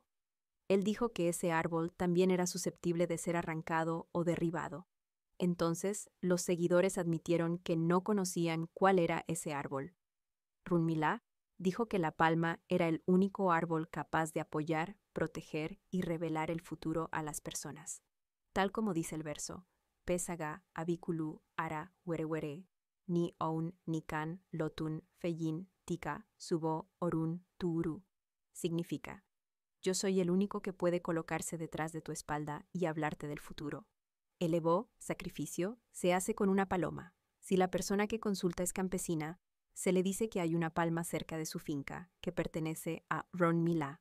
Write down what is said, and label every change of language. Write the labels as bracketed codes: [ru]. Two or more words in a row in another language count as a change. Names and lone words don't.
[es] Él dijo que ese árbol también era susceptible de ser arrancado o derribado. Entonces, los seguidores admitieron que no conocían cuál era ese árbol. Runmila dijo que la palma era el único árbol capaz de apoyar, proteger y revelar el futuro a las personas. Tal como dice el verso, [yo] Pesaga, Abikulu, Ara, Werewere, Ni Oun, Nikan, Lotun, Feyin, Tika, Subo, Orun, Tuuru. [es] Significa, yo soy el único que puede colocarse detrás de tu espalda y hablarte del futuro. El Ebo, sacrificio, se hace con una paloma. Si la persona que consulta es campesina, se le dice que hay una palma cerca de su finca, que pertenece a Runmila.